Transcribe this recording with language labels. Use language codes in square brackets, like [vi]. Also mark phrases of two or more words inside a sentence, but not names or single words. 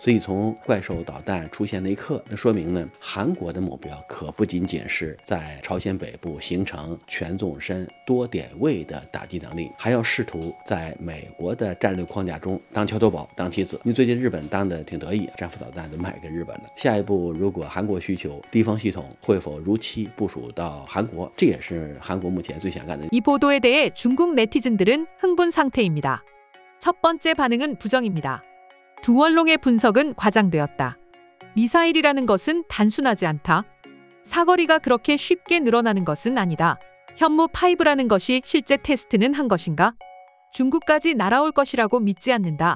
[zh] 所以从怪兽导弹出现那一刻，那说明呢，韩国的目标可不仅仅是在朝鲜北部形成全纵深多点位的打击能力，还要试图在美国的战略框架中当桥头堡、当棋子。因为最近日本当的挺得意，战斧导弹都卖给日本了。下一步如果韩国需求，地方系统会否如期部署到韩国，这也是韩国目前最想干的。 [ko] 이 보도에 대해 중국 네티즌들은 흥분 상태입니다. 첫 번째 반응은 부정입니다. 두 언론의 분석은 과장되었다. 미사일이라는 것은 단순하지 않다. 사거리가 그렇게 쉽게 늘어나는 것은 아니다. 현무5라는 것이 실제 테스트는 한 것인가? 중국까지 날아올 것이라고 믿지 않는다.